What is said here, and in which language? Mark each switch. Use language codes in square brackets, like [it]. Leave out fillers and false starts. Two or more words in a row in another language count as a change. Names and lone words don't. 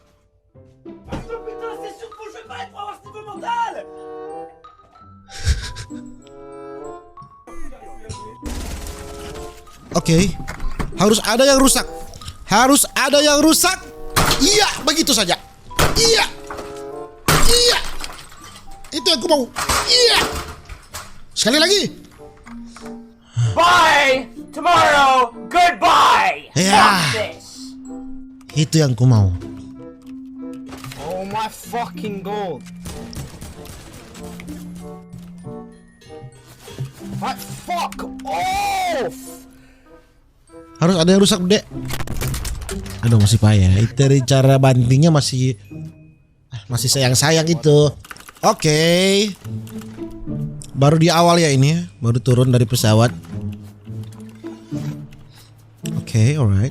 [fr] Putain, c'est sûr que je vais pas être pour avoir ce niveau mental. [id] Oke. Harus ada yang rusak. Harus ada yang rusak. Iya, begitu saja. Iya. Iya. Itu yang aku mau. Iya. Sekali lagi. [en] Bye! Tomorrow, goodbye! [id] Ya. Itu yang aku mau. [en] Oh my fucking god. What? Fuck off! [id] Harus ada yang rusak, Dek. Aduh, masih payah. Itu dari cara bantingnya masih sayang-sayang itu. Oke. Baru di awal ya ini, baru turun dari pesawat. Oke, alright.